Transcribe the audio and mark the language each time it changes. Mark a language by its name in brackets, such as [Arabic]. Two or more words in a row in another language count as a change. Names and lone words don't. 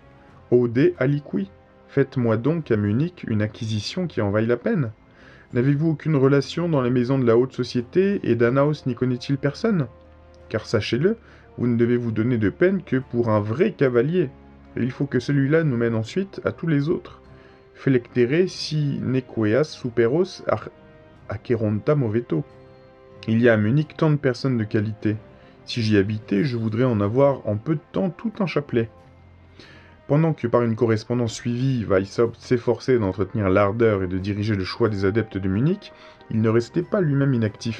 [Latin] Ode aliqui, [French] faites-moi donc à Munich une acquisition qui en vaille la peine. N'avez-vous aucune relation dans les maisons de la haute société et Danaos n'y connaît-il personne? Car sachez-le, vous ne devez vous donner de peine que pour un vrai cavalier. Et il faut que celui-là nous mène ensuite à tous les autres. [Latin] Felectere si nequeas superos acqueronta moveto. [French] Il y a à Munich tant de personnes de qualité. Si j'y habitais, je voudrais en avoir en peu de temps tout un chapelet. Pendant que par une correspondance suivie, Weishaupt s'efforçait d'entretenir l'ardeur et de diriger le choix des adeptes de Munich, il ne restait pas lui-même inactif.